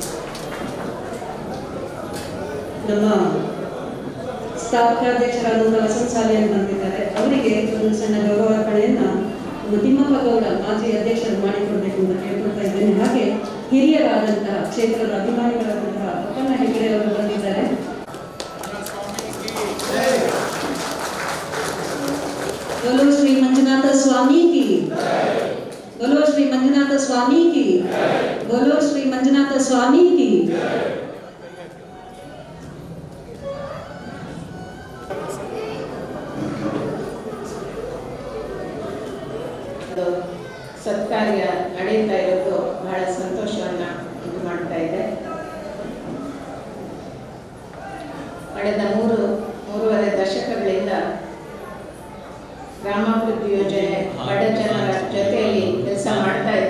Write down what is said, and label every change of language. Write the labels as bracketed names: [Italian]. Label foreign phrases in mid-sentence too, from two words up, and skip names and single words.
[Kannada] ನಮ್ಮ ಸ್ಥಾಪಕಾಧ್ಯಕ್ಷರಾದಂತಹ ವಸಂತ ಸಾಲಿಯನ್ ಬಂದಿದ್ದಾರೆ, ಅವರಿಗೆ ಒಂದು ಸಣ್ಣ ಗೌರವಾರ್ಪಣೆಯನ್ನ ತಿಮ್ಮಪ್ಪ ಗೌಡ ಮಾಜಿ ಅಧ್ಯಕ್ಷರು ಮಾಡಿಕೊಡ್ಬೇಕು ಅಂತ ಕೇಳ್ಕೊಳ್ತಾ ಇದ್ದೇನೆ. ಹಾಗೆ ಹಿರಿಯರಾದಂತಹ ಕ್ಷೇತ್ರದ ಅಭಿಮಾನಿಗಳಾದಂತಹ ಅಪ್ಪಣ್ಣ ಹೆಗ್ಗಡೆ ಅವರು ಬಂದಿದ್ದಾರೆ. [Hindi] बोलो श्री मंजुनाथ स्वामी की, बोलो श्री मंजुनाथ स्वामी की, बोलो श्री मंजुनाथ स्वामी की. [Kannada] ಸತ್ಕಾರ್ಯ ನಡೆಯುತ್ತಾ ಇರೋದು ಬಹಳ ಸಂತೋಷವನ್ನ ಉಂಟು ಮಾಡ್ತಾ ಇದೆ. ಕಳೆದ ಮೂರುವರೆ ದಶಕಗಳಿಂದ ಗ್ರಾಮಾಭಿವೃದ್ಧಿ ಯೋಜನೆ ಬಡ ಜನರ ಜೊತೆಯಲ್ಲಿ ಕೆಲಸ ಮಾಡ್ತಾ ಇದೆ.